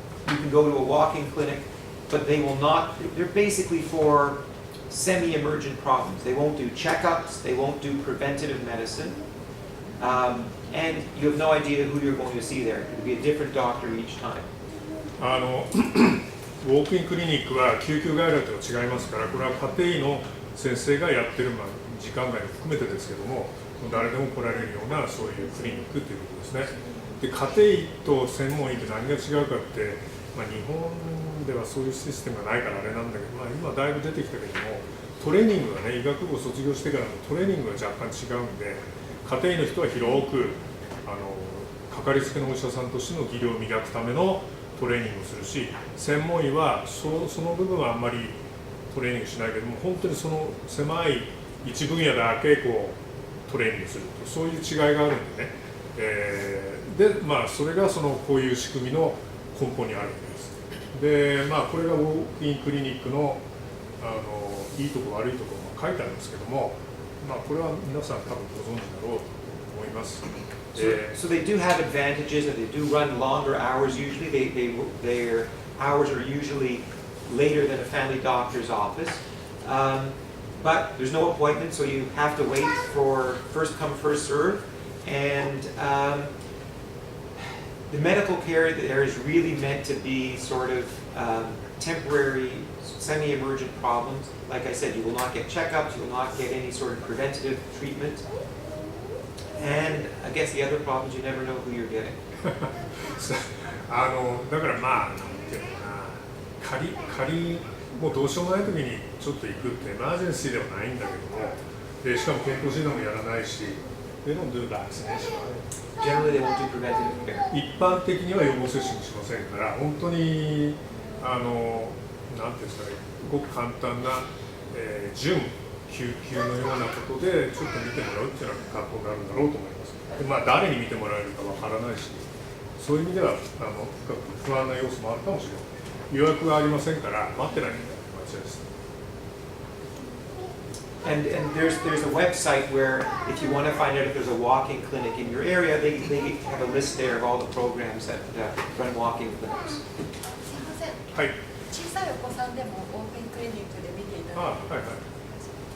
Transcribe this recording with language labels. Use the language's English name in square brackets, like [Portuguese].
[English] You can go to a walk-in clinic, but they will not, they're basically for semi-emergent problems. They won't do checkups, they won't do preventative medicine, and you have no idea who you're going to see there. It could be a different doctor each time. [Japanese] ウォークインクリニックは救急外来とは違いますから、これは家庭医の先生がやってる、時間外も含めてですけども、誰でも来られるようなそういうクリニックということですね。で、家庭医と専門医って何が違うかって、日本ではそういうシステムがないからあれなんだけど、今だいぶ出てきたけども、トレーニングがね、医学部を卒業してからのトレーニングが若干違うんで、家庭医の人は広くかかりつけのお医者さんとしての技量を磨くためのトレーニングをするし、専門医はその部分はあんまりトレーニングしないけども、本当にその狭い一分野だけトレーニングすると、そういう違いがあるんでね、でそれがこういう仕組みの根本にあるんです。で、これがウォークインクリニックのいいとこ悪いところも書いてあるんですけども、これは皆さん多分ご存知だろうと思います。 [English] So they do have advantages, and they do run longer hours usually. Their hours are usually later than a family doctor's office. But there's no appointment, so you have to wait for first come, first serve. And the medical care there is really meant to be sort of temporary, semi-emergent problems. Like I said, you will not get checkups, you will not get any sort of preventative treatment. And I guess the other problem is you never know who you're getting. [Japanese] だからなんていうのかな、仮もうどうしようもない時にちょっと行くってエマージェンシーではないんだけども、でしかも健康診断もやらないし、 [English] they don't do vaccination. Generally, they won't do preventative care. [Japanese] 一般的には予防接種もしませんから、本当になんていうんですかね、ごく簡単な、準救急のようなことでちょっと見てもらうっていうような格好になるんだろうと思います。で、誰に見てもらえるかわからないし、そういう意味では不安な要素もあるかもしれない。予約がありませんから待ってないみたいな間違いです。 [English] And there's a website where if you want to find out if there's a walk-in clinic in your area, they have a list there of all the programs that run walk-in clinics. [Japanese] はい。小さいお子さんでもオープンクリニックで見ていただけます。